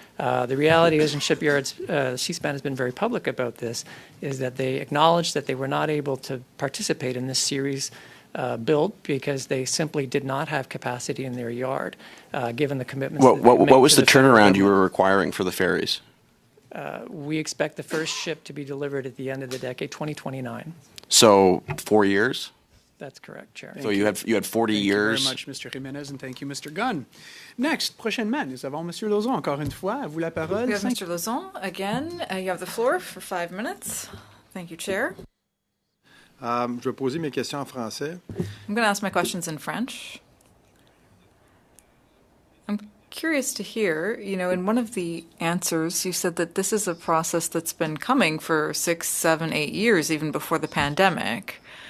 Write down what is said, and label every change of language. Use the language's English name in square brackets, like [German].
[English] The reality is in shipyards, C-SPAN has been very public about this, is that they acknowledged that they were not able to participate in this series build because they simply did not have capacity in their yard, given the commitments. What was the turnaround you were requiring for the ferries? We expect the first ship to be delivered at the end of the decade, 2029. So 4 years? That's correct, Chair. So you had 40 years. Thank you very much, Mr. Jimenez, and thank you, Mr. Gunn. Next, [French] prochainement, nous avons Monsieur Lauzon, encore une fois. À vous la parole. [English] We have Mr. Lauzon again. You have the floor for 5 minutes. Thank you, Chair. [French] Je vais poser mes questions en français. [English] I'm going to ask my questions in French. I'm curious to hear, in one of the answers, you said that this is a process that's been coming for 6, 7, 8 years, even before the pandemic.